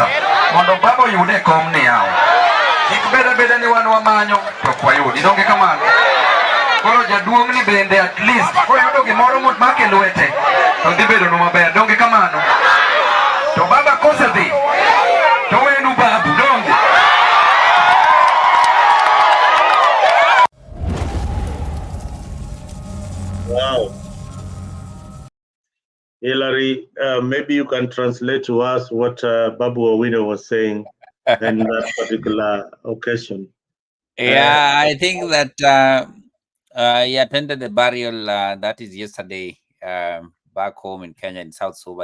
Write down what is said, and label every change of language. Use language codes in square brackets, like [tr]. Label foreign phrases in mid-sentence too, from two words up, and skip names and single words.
[luo] mondo baba yude kom ni yao ikbeda ni wan wamanyo to kwayudi donge kamano koro jaduong ni bende [en] at least [luo] koyudo gimoro make lwete to dhi bedo no maber donge kamano to baba kosedhi to wenu babu donge. [en] Wow. Hilary, maybe you can translate to us what Babu Owino was saying in that particular occasion. Yeah, I think that he attended the burial that is yesterday back home in Kenya, in South Suba.